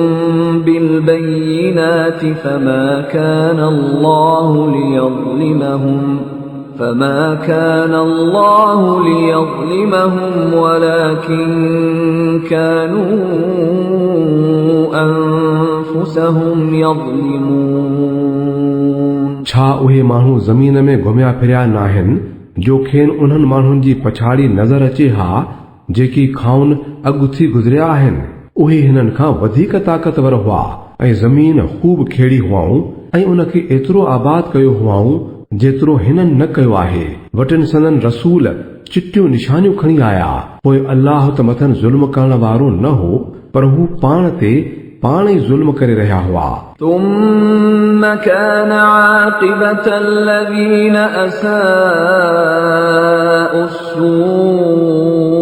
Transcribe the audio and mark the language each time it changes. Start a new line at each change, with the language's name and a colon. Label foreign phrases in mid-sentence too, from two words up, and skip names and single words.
Arabic: بالبينات فما كان الله ليظلمهم ولكن كانوا أنفسهم يظلمون
Sindhi: छा उहे माण्हू ज़मीन में घुमिया फिरिया न आहिनि जो खेनि उन्हनि माण्हुनि जी पछाड़ी नज़र अचे हा जेकी खाउन अॻु थी गुज़रिया आहिनि। उहे हिननि खां वधीक ताक़तवर हुआ ऐं ज़मीन खूब खेड़ी हुआऊं ऐं उनखे एतिरो आबाद कयो हुआऊं जेतिरो हिननि न कयो आहे। वटिन संदन रसूल चिटियूं निशानियूं खणी आया, पोइ अल्लाह त मथन ज़ुल्म करण वारो न हो, पर हू पाण ते पाण ई ज़ुल्म करे रहिया हुआ।
Arabic: ثم كان عاقبة الذين أساءوا السوء